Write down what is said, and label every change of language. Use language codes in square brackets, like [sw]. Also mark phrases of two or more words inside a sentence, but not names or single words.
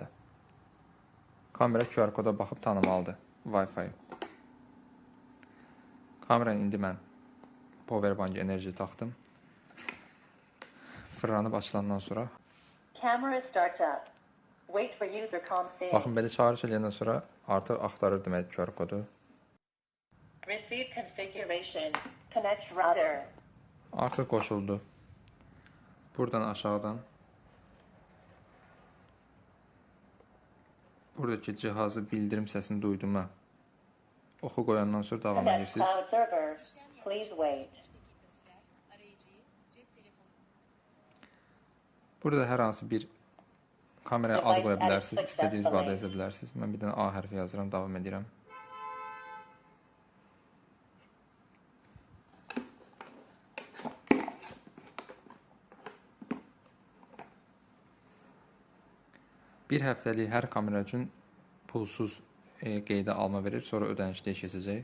[az] Kamera QR koda baxıb tanımalıdır Wi-Fi. Kameranı indi mən powerbank enerji taxdım. Fırlanıb açılandan sonra baxın belə çağırış eləyəndən sonra artıq axtarır demək QR kodu. [en] Receive configuration. Connect router. [az] Artıq qoşuldu. Buradan aşağıdan buradakı cihazı bildirim səsini duyduğuma oxu qoyandan sonra davam [en] Connect [az] edirsiniz. [en] cloud server. Please wait. [az] Burada hər hansı bir kameraya ad qoya bilərsiniz, istədiyiniz bir adı yaza bilərsiniz. Mən bir dənə A hərfi yazıram, davam edirəm. Bir həftəlik hər kamera üçün pulsuz qeydə alma verir, sonra ödənişliyə keçəcək.